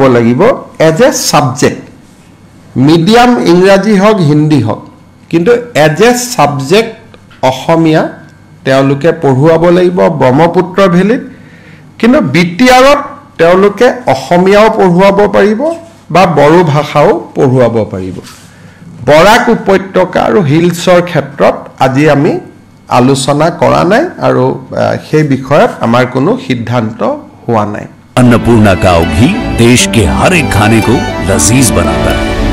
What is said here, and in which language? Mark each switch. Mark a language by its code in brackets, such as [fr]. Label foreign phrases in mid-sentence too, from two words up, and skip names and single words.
[as] লাগিব [en] as a subject medium [as] ইংৰাজী হওক হিন্দী হওক কিন্তু [en] as a subject [as] অসমীয়া তেওঁলোকে পঢ়ুৱাব লাগিব ব্ৰহ্মপুত্ৰ ভেলীত কিন্তু বিটিআৰত তেওঁলোকে অসমীয়াও পঢ়ুৱাব পাৰিব বা বড়ো ভাষাও পঢ়ুৱাব পাৰিব বৰাক উপত্যকা আৰু হিলছৰ ক্ষেত্ৰত আজি আমি আলোচনা কৰা নাই আৰু সেই বিষয়ত আমাৰ কোনো সিদ্ধান্ত হোৱা নাই [hi] अन्नपूर्णा काव घी देश के हर एक खाने को लजीज बनाता है।